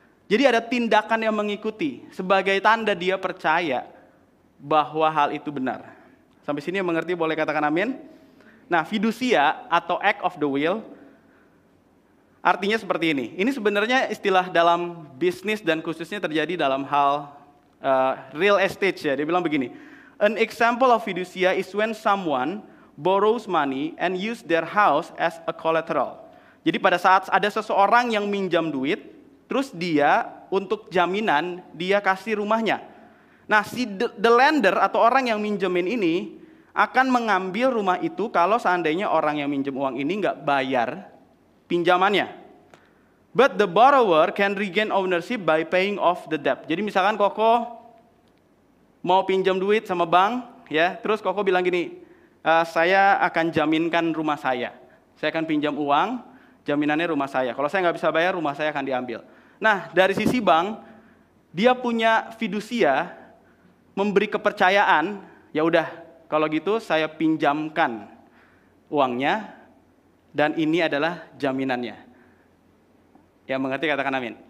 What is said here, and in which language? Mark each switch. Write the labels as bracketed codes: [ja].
[id] Jadi ada tindakan yang mengikuti sebagai tanda dia percaya bahwa hal itu benar. Sampai sini yang mengerti boleh katakan amin. Nah, fiducia atau [en] act of the will [id] artinya seperti ini. Ini sebenarnya istilah dalam bisnis dan khususnya terjadi dalam hal real estate ya. Dia bilang begini, [en] an example of fiducia is when someone borrows money and use their house as a collateral. [id] Jadi pada saat ada seseorang yang minjam duit, terus dia untuk jaminan dia kasih rumahnya. Nah, si [en] the lender [id] atau orang yang minjemin ini akan mengambil rumah itu kalau seandainya orang yang minjem uang ini nggak bayar pinjamannya. [en] But the borrower can regain ownership by paying off the debt. [id] Jadi misalkan Koko mau pinjam duit sama bank, ya, terus Koko bilang gini, saya akan jaminkan rumah saya akan pinjam uang, jaminannya rumah saya. Kalau saya nggak bisa bayar, rumah saya akan diambil. Nah, dari sisi bank, dia punya fidusia, memberi kepercayaan, ya udah, kalau gitu saya pinjamkan uangnya, dan ini adalah jaminannya. Ya mengerti, katakan amin.